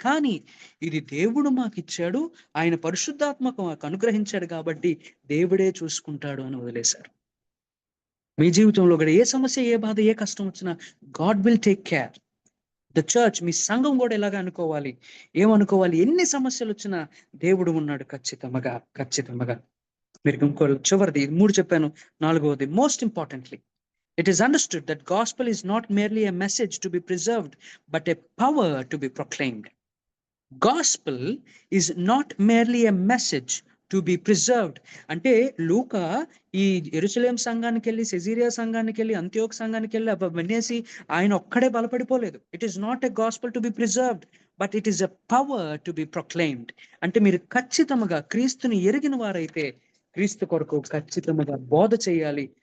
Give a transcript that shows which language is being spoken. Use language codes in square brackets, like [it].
[te] కానీ ఇది దేవుడు మాకు ఇచ్చాడు, ఆయన పరిశుద్ధాత్మకు మాకు అనుగ్రహించాడు కాబట్టి దేవుడే చూసుకుంటాడు అని వదిలేశారు. మీ జీవితంలో కూడా ఏ సమస్య, ఏ బాధ, ఏ కష్టం వచ్చినా [en] God will take care. The church, [te] మీ సంఘం కూడా ఎలాగా అనుకోవాలి, ఏమనుకోవాలి? ఎన్ని సమస్యలు వచ్చినా దేవుడు ఉన్నాడు ఖచ్చితంగా. మీరు ఇంకో చివరిది, 3 చెప్పాను, 4వది, [en] Most importantly, it is understood that gospel is not merely a message to be preserved, but a power to be proclaimed. Gospel is not merely a message to be preserved. [te] అంటే లూకా ఈ యెరూషలేం సంఘానికి వెళ్ళి, సెజీరియా సంఘానికి వెళ్ళి, అంత్యోక్ సంఘానికి వెళ్ళి వినేసి ఆయన ఒక్కడే బలపడిపోలేదు. [en] It is not a gospel to be preserved, but it is a power to be proclaimed. [te] అంటే మీరు ఖచ్చితంగా క్రీస్తుని ఎరిగిన వారైతే క్రీస్తు కొరకు ఖచ్చితంగా బోధ చేయాలి.